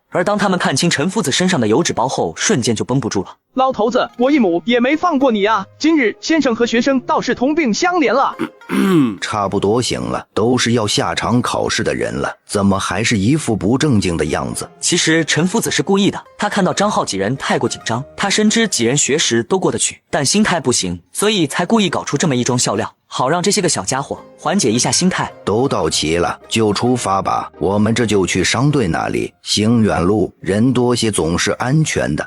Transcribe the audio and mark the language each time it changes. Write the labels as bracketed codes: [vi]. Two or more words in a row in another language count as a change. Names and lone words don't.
[zh] 而當他們看清陳夫子身上的油紙包後，瞬間就繃不住了。老頭子，我一母也沒放過你啊！今日先生和學生倒是同病相憐了。差不多行了，都是要下場考試的人了，怎麼還是一副不正經的樣子？其實陳夫子是故意的，他看到張浩幾人太過緊張，他深知幾人學識都過得去，但心態不行，所以才故意搞出這麼一樁笑料，好讓這些個小家伙緩解一下心態。都到齊了，就出發吧，我們這就去商隊那裡。行遠路，人多些總是安全的。